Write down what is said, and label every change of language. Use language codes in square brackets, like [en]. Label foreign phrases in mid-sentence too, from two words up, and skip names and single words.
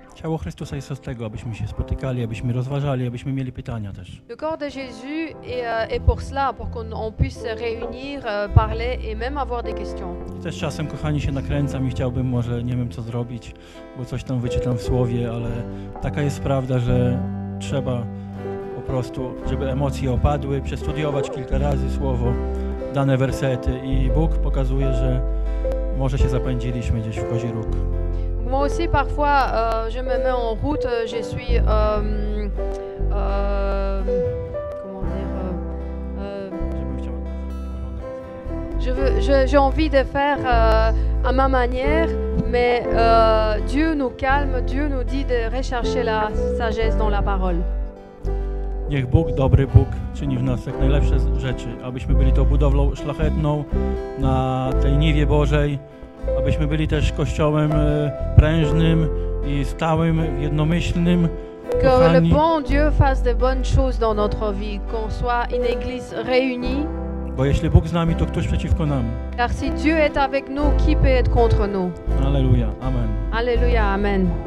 [pl] Ciało Chrystusa jest od tego, abyśmy się spotykali, abyśmy rozważali, abyśmy mieli pytania też. [fr] Le corps de Jésus est pour cela, pour qu'on puisse se réunir, parler et même avoir des questions. [pl] I też czasem, kochani, się nakręcam i chciałbym może, nie wiem co zrobić, bo coś tam wyczytam w Słowie, ale taka jest prawda, że trzeba po prostu, żeby emocje opadły, przestudiować kilka razy Słowo, dane wersety i Bóg pokazuje, że może się zapędziliśmy gdzieś w kozi róg. [fr] Moi aussi, parfois, je me mets en route, je suis... comment dire [pl] Żebym chciał [fr] j'ai envie de faire à ma manière, mais Dieu nous calme, Dieu nous dit de rechercher la sagesse dans la parole. [pl] Niech Bóg, dobry Bóg, czyni w nas jak najlepsze rzeczy, abyśmy byli tą budowlą szlachetną na tej niwie Bożej, abyśmy byli też kościołem prężnym i stałym, jednomyślnym. [fr] Que le [pl] Kochani, [fr] bon Dieu fasse de bonnes choses dans notre vie, qu'on soit une église réunie, [pl] bo jeśli Bóg z nami, to ktoś przeciwko nam. [fr] car si Dieu est avec nous, qui peut être contre nous? [pl] Alleluja, amen. [fr] Alléluia, amen.